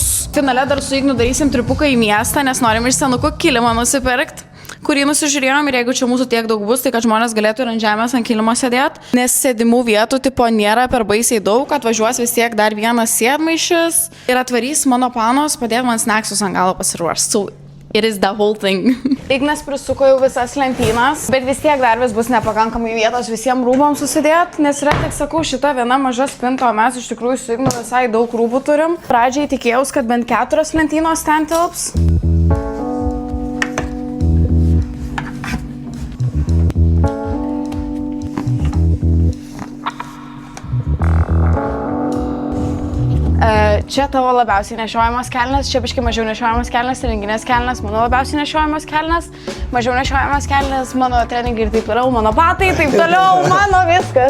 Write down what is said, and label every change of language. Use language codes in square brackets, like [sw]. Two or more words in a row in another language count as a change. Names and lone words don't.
[lt] Finale dar su Ignu darysim tripuką į miestą, nes norim iš senukų kilimą nusipirkti, kurį nusižiūrėjom ir jeigu čia mūsų tiek daug bus, tai kad žmonės galėtų ir ant žemės ant kilimo sėdėti, nes sėdimų vietų tipo nėra per baisiai daug, atvažiuos vis tiek dar vienas sėdmaišis ir atvarys mano panos padėti man snaksus ant galo pasiruošti. [en] So, it is the whole thing. [lt] Ignas prisuko jau visas lentynas, bet vis tiek dar vis bus nepakankamai vietos visiems rūbams susidėti, nes yra, tik sakau, šita viena maža spinta, o mes iš tikrųjų su Ignu visai daug rūbų turim. Pradžiai tikėjaus, kad bent 4 lentynos ten tilps. Čia tavo labiausiai nešiojamos kelnes, čia biškai mažiau nešiojamos kelnes, renginės kelnes, mano labiausiai nešiojamos kelnes, mažiau nešiojamos kelnes, mano treningai ir taip toliau, mano batai, taip toliau, mano viskas.